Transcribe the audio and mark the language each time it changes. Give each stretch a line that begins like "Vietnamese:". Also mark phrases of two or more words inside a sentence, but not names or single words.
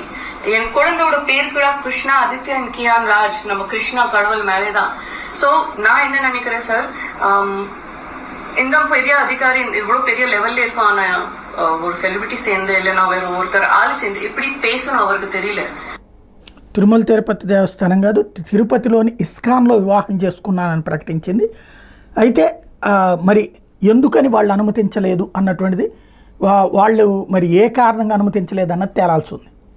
Tamil: என் குழந்தையோட பேர் கூட கிருஷ்ணா ஆதித்யன் கியான் ராஜ், நம்ம கிருஷ்ணா கடவுள் மேலேதான். ஸோ நான் என்ன நினைக்கிறேன் சார், இந்த பெரிய அதிகாரி இவ்வளோ பெரிய லெவல்ல இருக்கான ஒரு செலிபிரிட்டி சேர்ந்து இல்லைன்னா வேற ஒருத்தர் ஆள் சேர்ந்து எப்படி பேசணும் அவருக்கு தெரியல.
Telugu: తిరుమల తిరుపతి దేవస్థానం కాదు, తిరుపతిలోని ఇస్కాన్లో వివాహం చేసుకున్నానని ప్రకటించింది. అయితే మరి ఎందుకని వాళ్ళు అనుమతించలేదు అన్నటువంటిది, వాళ్ళు మరి ఏ కారణంగా అనుమతించలేదు అన్నది తేలాల్సి ఉంది.